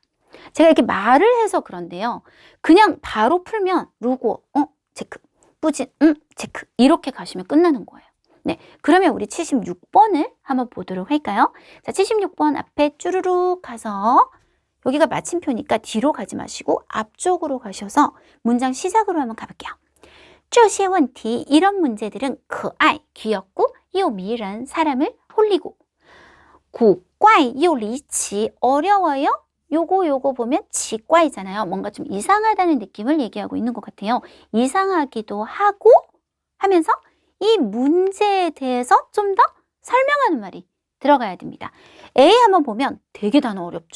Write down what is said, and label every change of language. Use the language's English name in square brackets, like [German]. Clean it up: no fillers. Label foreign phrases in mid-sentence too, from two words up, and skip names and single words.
[Korean] 제가 이렇게 말을 해서 그런데요. 그냥 바로 풀면 루고, 체크, 뿌진, 체크 이렇게 가시면 끝나는 거예요. 네, 그러면 우리 76번을 한번 보도록 할까요? 자, 76번 앞에 쭈루룩 가서 여기가 마침표니까 뒤로 가지 마시고 앞쪽으로 가셔서 문장 시작으로 한번 가볼게요. [Chinese] 这些问题 [Korean] 이런 문제들은 可爱 귀엽고 [Chinese] 又迷人 [Korean] 사람을 홀리고 [Chinese] 古怪又离奇 [Korean] 어려워요? 요거 보면 지과이잖아요. 뭔가 좀 이상하다는 느낌을 얘기하고 있는 것 같아요. 이상하기도 하고 하면서 이 문제에 대해서 좀 더 설명하는 말이 들어가야 됩니다. A 한번 보면 되게 단어 어렵죠.